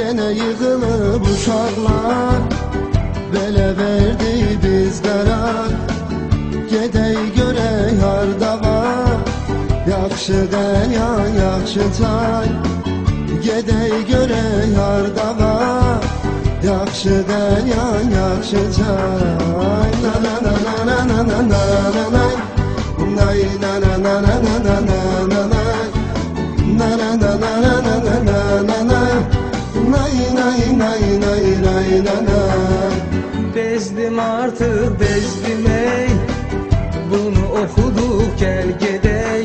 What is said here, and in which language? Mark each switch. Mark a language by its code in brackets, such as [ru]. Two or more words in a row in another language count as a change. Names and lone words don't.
[az] yığılıb uşaqlar, belə verdi biz qərar. Gedək görək harda var yaxşı qəlyan, yaxşı çay. Gedək görək harda var yaxşı qəlyan, yaxşı çay. Na na na na na na na na na na. Nay na na na na na na na na. Na na na na na na na na na na. Nay nay nay nay nay na na. [tr] Bezdim artık bezdim ey, bunu okuduk gel gedey.